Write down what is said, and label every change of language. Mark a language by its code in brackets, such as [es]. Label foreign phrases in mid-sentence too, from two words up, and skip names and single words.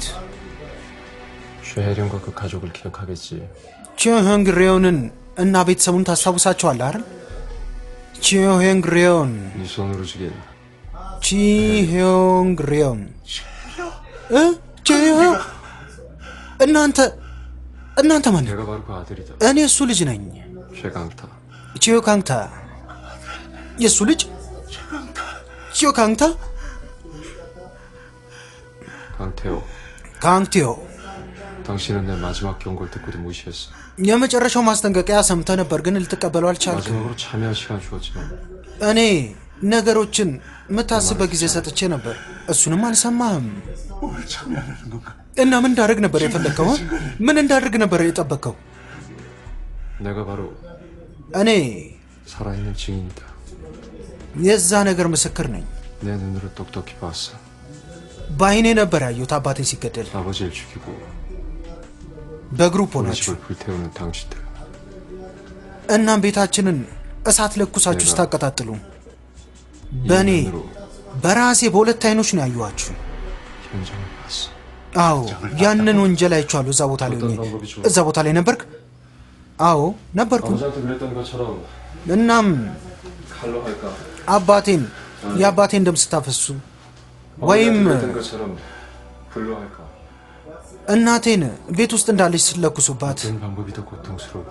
[ko] 쉐혜령과 그 가족을 기억하겠지. [am] ቺዮሄንግሬዮንን እና ቤተሰቡን ታስታውሳቸዋለህ አይደል? ቺዮሄንግሬዮን [ko] 네 손으로 죽인 [am] ቺዮሄንግሬዮን ቺዮ እናንተ ማን? [ko] 내가 바로 그 아들이다. [am] እኔ እሱ ልጅ ነኝ። [ko] 쉐강타. [am] ቺዮካንታ የእሱ ልጅ ቺዮካንታ [ko] 강태호. [am] ካንግቴዮ [ko] 당신은 내 마지막 경고를 듣고도 무시했어. [am] የመጨረሻው ማስጠንቀቂያ ሰምተህ ነበር ግን ልትቀበለው አልቻልክም። [ko] 마지막으로 참여할 시간 주었지만 [am] እኔ ነገሮችን የምታስበት ጊዜ ሰጥቼ ነበር፣ እሱንም አልሰማህም። እና ምን እንዳደርግ ነበር የፈለግከው? ምን እንዳደርግ ነበር የጠበቅከው? [ko] 내가 바로 [am] እኔ [ko] 살아있는 증인이다. [am] የዛ ነገር ምስክር ነኝ። [ko] 내 눈으로 똑똑히 봤어. [am] በአይኔ ነበር ያየሁት አባቴ ሲገደል። [ko] 아버지를 죽이고 [am] በግሩፕ [ko] 우리 [am] ሆናችሁ [ko] 집을 불태우는 당신들. [am] እናም ቤታችንን እሳት ለኩሳችሁ ስታቀጣጥሉ በእኔ በራሴ በሁለት አይኖች ነው ያየኋችሁ። 현장을 봤어. አዎ ያንን ወንጀል አይቼዋለሁ። እዛ ቦታ ላይ ሆኜ። እዛ ቦታ ላይ ነበርክ? አዎ ነበርኩ። [ko] 아버지한테 그랬던 것처럼 [am] እናም [ko] 칼로 할까? [am] አባቴን የአባቴን ደም ስታፈሱ ወይም [ko] 그랬던 것처럼 불로 할까? [am] እናቴን ቤት ውስጥ እንዳለች ስለኩሱባት [ko] 어떤 방법이 더 고통스러울까?